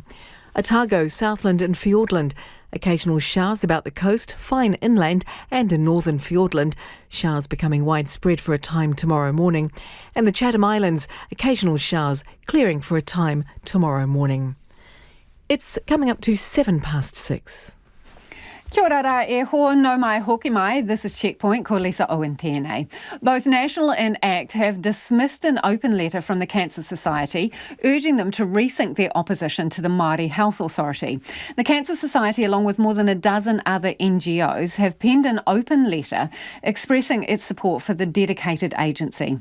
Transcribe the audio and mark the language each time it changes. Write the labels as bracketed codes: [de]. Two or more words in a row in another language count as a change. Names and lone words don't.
[en] Otago, Southland and Fiordland. Occasional showers about the coast, fine inland and in northern Fiordland. Showers becoming widespread for a time tomorrow morning. And the Chatham Islands, occasional showers, clearing for a time tomorrow morning. It's coming up to 6:07. [mi] Kia ora rā e hoa no mai hoki mai. [en] This is Checkpoint, [mi] ko Lisa Owen tēnei. [en] Both National and ACT have dismissed an open letter from the Cancer Society urging them to rethink their opposition to the Maori Health Authority. The Cancer Society, along with more than a dozen other NGOs, have penned an open letter expressing its support for the dedicated agency.